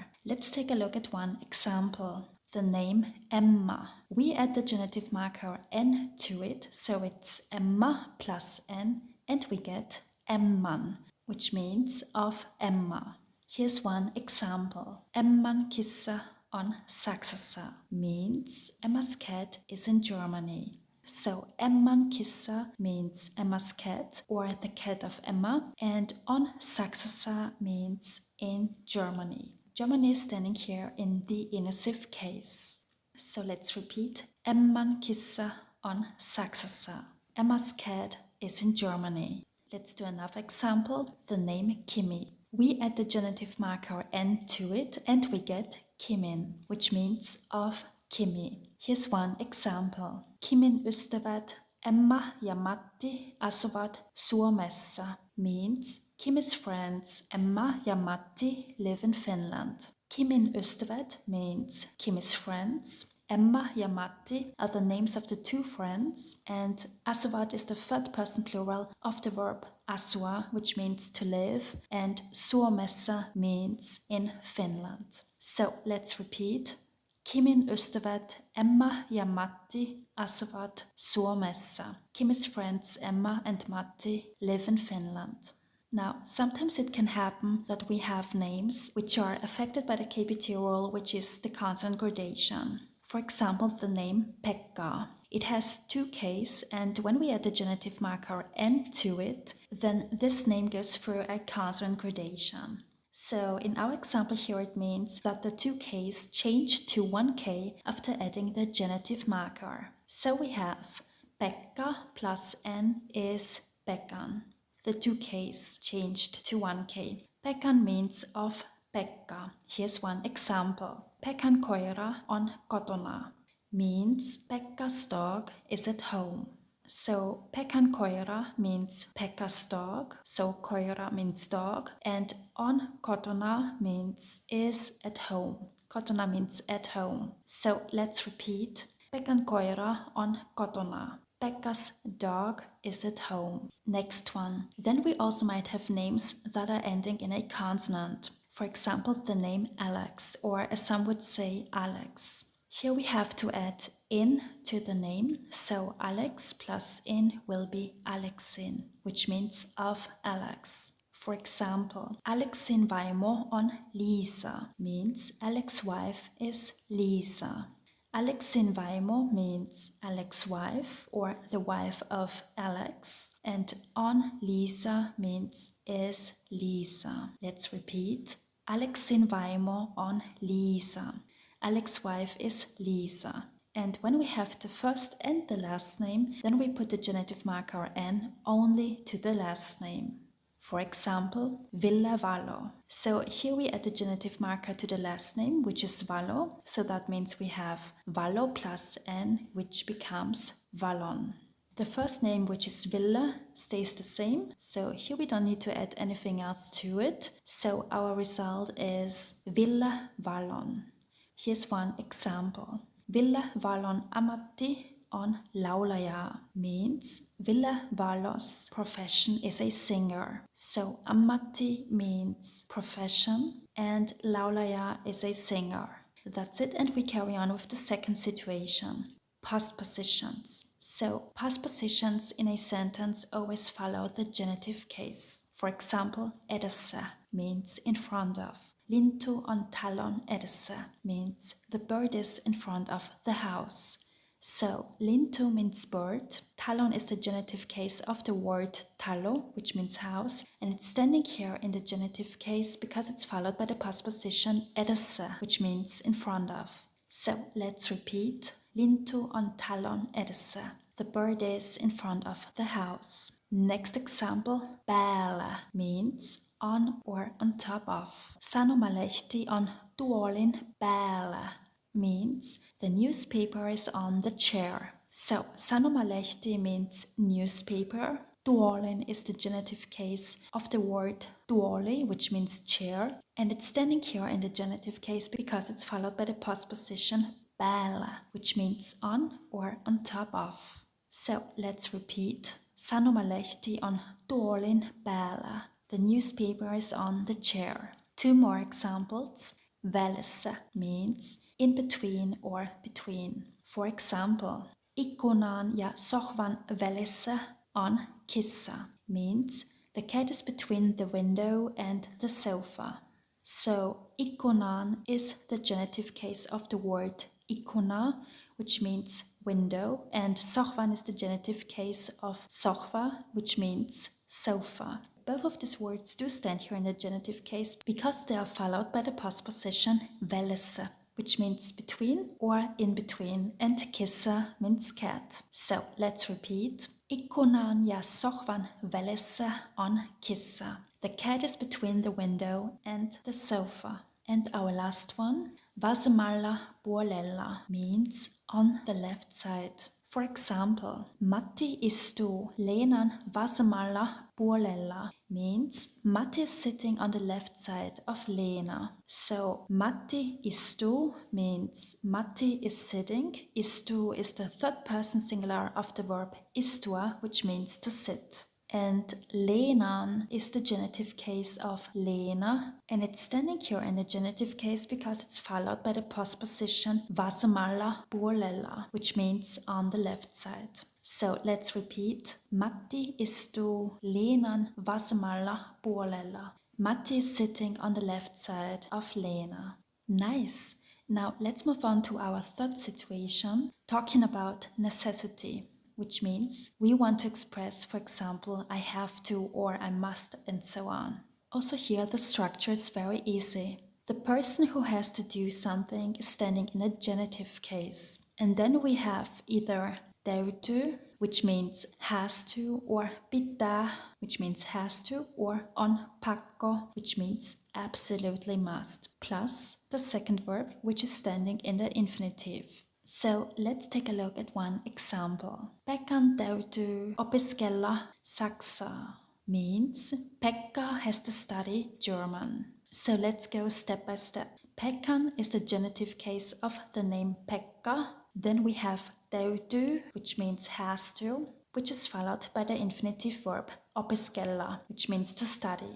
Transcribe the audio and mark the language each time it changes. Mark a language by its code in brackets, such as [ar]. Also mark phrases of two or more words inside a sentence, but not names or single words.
[en] Let's take a look at one example. The name Emma. We add the genitive marker n to it, so it's Emma plus n, and we get Emman, which means of Emma. Here's one example. [fi] Emman kissa on Saksassa [en] means Emma's cat is in Germany. So [fi] Emman kissa [en] means Emma's cat or the cat of Emma, and [fi] on Saksassa [en] means in Germany. Germany is standing here in the inessive case. So let's repeat. [fi] Emman kissa on Saksassa. [en] Emma's cat is in Germany. Let's do another example. The name Kimi. We add the genitive marker n to it and we get Kimin, which means of Kimi. Here's one example. [fi] Kimin ystävät Emma ja Matti asuvat Suomessa [en] means Kimi's friends Emma ja Matti live in Finland. [fi] Kimin ystävät [en] means Kimi's friends. Emma ja Matti are the names of the two friends, and asuvat is the third person plural of the verb asua, which means to live, and Suomessa means in Finland. So let's repeat. [fi] Kimin ystävät Emma ja Matti asuvat Suomessa. [en] Kimi's friends Emma and Matti live in Finland. Now, sometimes it can happen that we have names which are affected by the KBT rule, which is the consonant gradation. For example, the name Pekka. It has two Ks, and when we add the genitive marker n to it, then this name goes through a consonant gradation. So in our example here, it means that the two Ks change to one K after adding the genitive marker. So we have Pekka plus n is Pekan. The two Ks changed to one K. Pekan means of Pekka. Here's one example. [fi] Pekan koira on kotona [en] means Pekka's dog is at home. So [fi] Pekan koira [en] means Pekka's dog, so koira means dog, and [fi] on kotona [en] means is at home. Kotona means at home. So let's repeat. [fi] Pekan koira on kotona. [en] Pekka's dog is at home. Next one. Then we also might have names that are ending in a consonant. For example, the name Alex, or as some would say, Alex. Here we have to add in to the name, so Alex plus in will be Alexin, which means of Alex. For example, [fi] Alexin vaimo on Lisa [en] means Alex's wife is Lisa. [fi] Alexin vaimo [en] means Alex's wife or the wife of Alex, and [fi] on Lisa [en] means is Lisa. Let's repeat. [fi] Alexin vaimo on Lisa. [en] Alex's wife is Lisa. And when we have the first and the last name, then we put the genitive marker n only to the last name. For example, Ville Valo. So here we add the genitive marker to the last name, which is Valo. So that means we have Valo plus n, which becomes Valon. The first name, which is Ville, stays the same. So here we don't need to add anything else to it. So our result is Ville Valon. Here's one example. [fi] Ville Valon ammatti on laulaja [en] means Ville Valo's profession is a singer. So ammatti means profession and laulaja is a singer. That's it, and we carry on with the second situation. Past positions. So past positions in a sentence always follow the genitive case. For example, edessä means in front of. [fi] Lintu on talon edessä [en] means the bird is in front of the house. So, lintu means bird. Talon is the genitive case of the word talo, which means house, and it's standing here in the genitive case because it's followed by the postposition edessä, which means in front of. So, let's repeat. [fi] Lintu on talon edessä. [en] The bird is in front of the house. Next example, päällä means on or on top of. [fi] Sanomalehti on tuolin päällä [en] means the newspaper is on the chair. So, sanomalehti means newspaper. Tuolin is the genitive case of the word tuoli, which means chair, and it's standing here in the genitive case because it's followed by the postposition päällä, which means on or on top of. So, let's repeat. [fi] Sanomalehti on tuolin päällä. [en] The newspaper is on the chair. Two more examples. Välissä means in between or between. For example, [fi] ikkunan ja sohvan välissä on kissa [en] means the cat is between the window and the sofa. So, ikkunan is the genitive case of the word ikkuna, which means window, and sohvan is the genitive case of sohva, which means sofa. Both of these words do stand here in the genitive case because they are followed by the postposition välissä, which means between or in between, and kissa means cat. So let's repeat. [fi] Ikkunan ja sohvan välissä on kissa. [en] The cat is between the window and the sofa. And our last one, [fi] vasemmalla puolella [en] means on the left side. For example, [fi] Matti istuu Leenan vasemmalla puolella [en] means Matti is sitting on the left side of Leena. So [fi] Matti istuu [en] means Matti is sitting. Istuu is the third person singular of the verb istua, which means to sit. And Leenan is the genitive case of Leena, and it's standing here in the genitive case because it's followed by the postposition [fi] vasemmalla puolella, [en] which means on the left side. So let's repeat. [fi] Matti istuu Leenan vasemmalla puolella. [en] Matti is sitting on the left side of Leena. Nice. Now let's move on to our third situation, talking about necessity, which means we want to express, for example, I have to or I must and so on. Also here the structure is very easy. The person who has to do something is standing in a genitive case. And then we have either täytyy, which means has to, or pitää, which means has to, or [fi] on pakko, [en] which means absolutely must, plus the second verb, which is standing in the infinitive. So let's take a look at one example. [fi] Pekan täytyy opiskella saksaa [en] means Pekka has to study German. So let's go step by step. Pekan is the genitive case of the name Pekka. Then we have täytyy, which means has to, which is followed by the infinitive verb opiskella, which means to study.